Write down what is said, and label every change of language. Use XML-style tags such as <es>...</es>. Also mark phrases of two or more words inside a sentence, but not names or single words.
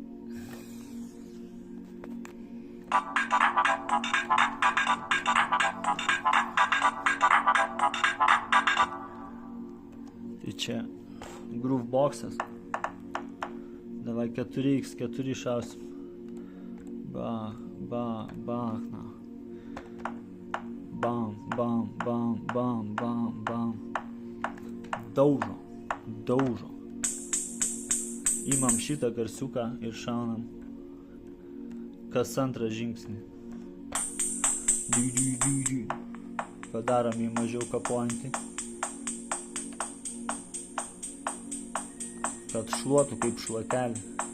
<lt>Tai čia grooveboxas. Davai 4x4 šausim. Bach, na. Bam, bam, bam, bam, bam, bam. Daužo. Imam šitą garsiuką ir šaunam kas antrą žingsnį. Padarom jį mažiau kapojantį. Kad šluotų kaip šluotelį.</lt>